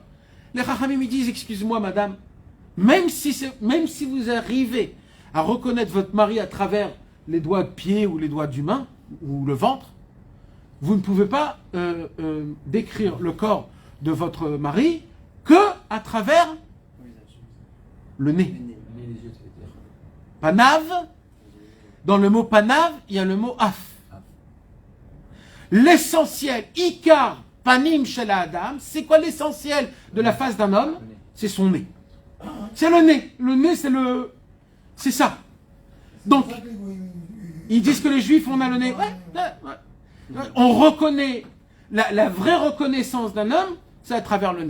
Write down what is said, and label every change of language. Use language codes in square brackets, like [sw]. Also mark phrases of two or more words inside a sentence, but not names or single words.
[fr] Les Chachamim me disent, excuse-moi, madame, même si vous arrivez à reconnaître votre mari à travers les doigts de pied ou les doigts d'une main, ou le ventre, vous ne pouvez pas décrire le corps de votre mari que à travers le nez. Panav, dans le mot panav, il y a le mot af. L'essentiel, [he] עיקר, פנים של אדם, [fr] c'est quoi l'essentiel de la face d'un homme? C'est son nez. C'est le nez. Le nez, c'est ça. Donc, ils disent que les juifs, on a le nez. Ouais. On reconnaît, la vraie reconnaissance d'un homme, c'est à travers le nez.